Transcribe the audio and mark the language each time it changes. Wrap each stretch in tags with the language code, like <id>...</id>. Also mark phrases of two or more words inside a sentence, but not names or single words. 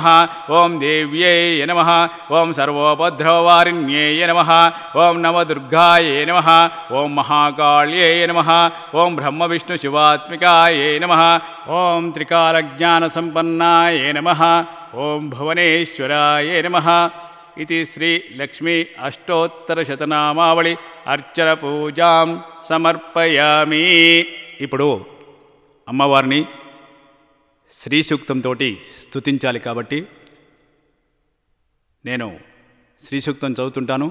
<sa>ॐ देव्यै नमः ॐ सर्वोपद्रववारिण्यै नमः ॐ नवदुर्गाय नमः ॐ महाकाल्यै नमः ॐ ब्रह्मविष्णुशिवात्मिकाय नमः ॐ त्रिकालज्ञानसम्पन्नाय नमः ॐ भुवनेश्वराय नमः इति శ్రీ లక్ష్మీ అష్టోత్తరశతనామావళి అర్చన పూజాం సమర్పయామి.</sa> <te>ఇప్పుడు అమ్మవారిని శ్రీ సూక్తంతో స్తుతించాలి కాబట్టి నేను శ్రీ సూక్తం చదువుతుంటాను.</te>